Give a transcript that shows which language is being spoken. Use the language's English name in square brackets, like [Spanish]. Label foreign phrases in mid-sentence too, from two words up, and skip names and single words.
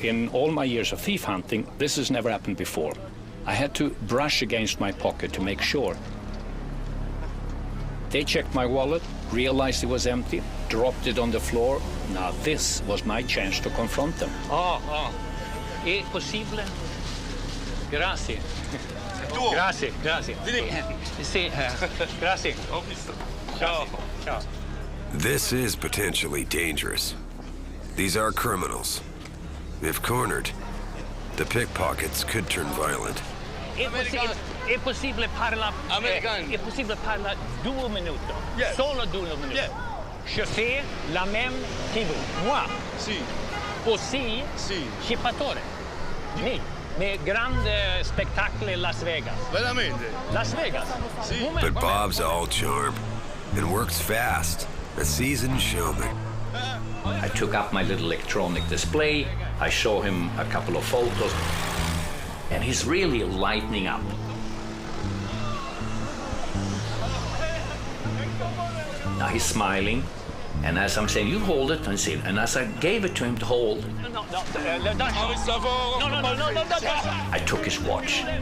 [English] In all my years of thief hunting, this has never happened before. I had to brush against my pocket to make sure. They checked my wallet, realized it was empty, dropped it on the floor. Now this was my chance to confront them. [Italian] È possibile? Grazie. Grazie, grazie. Sì, grazie. Ciao, ciao. [English] This is potentially dangerous. These are criminals. If cornered, the pickpockets could turn violent. [Italian] È possibile parlare? È possibile parlare 2 minuti? [English] Yes. [Italian] Solo 2 minuti? [English] Yes. [French] Je fais la même que vous. Moi. [Italian] Sì. [French] Aussi. [Italian] Sì. Scippatore. Sì. Mais grande spettacolo in Las Vegas. Veramente? Las Vegas. Sì. [English] But Bob's all charm and works fast, a seasoned showman. I took up my little electronic display, I show him a couple of photos, and he's really lightening up. Now he's smiling, and as I'm saying, you hold it, and see, and as I gave it to him to hold, I took his watch.